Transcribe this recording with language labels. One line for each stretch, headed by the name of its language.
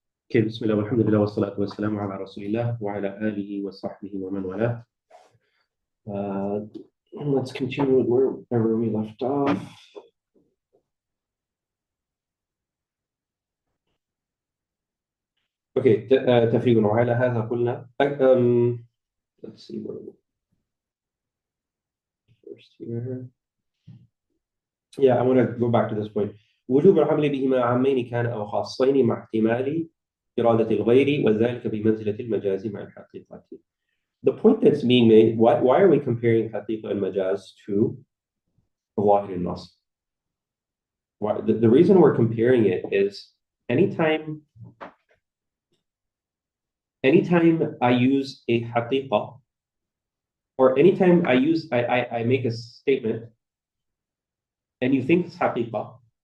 Arabic: Okay, بسم الله والحمد لله والصلاة والسلام على رسول الله وعلى آله وصحبه ومن والاه.
English: Let's continue wherever we left off. Okay,
Arabic: تفريغ وعلى هذا قلنا
English: let's see where first here. Yeah, I want to go back to this point.
Arabic: وجوب العمل بهما عامين كان أو خاصين مع احتمال إرادة الغير وذلك بمنزلة المجاز مع الحقيقة.
English: The point that's being made, why are we comparing حقيقة and majaz to ظاهر النص? The reason we're comparing it is anytime I use a حقيقة, or anytime I make a statement and you think it's حقيقة,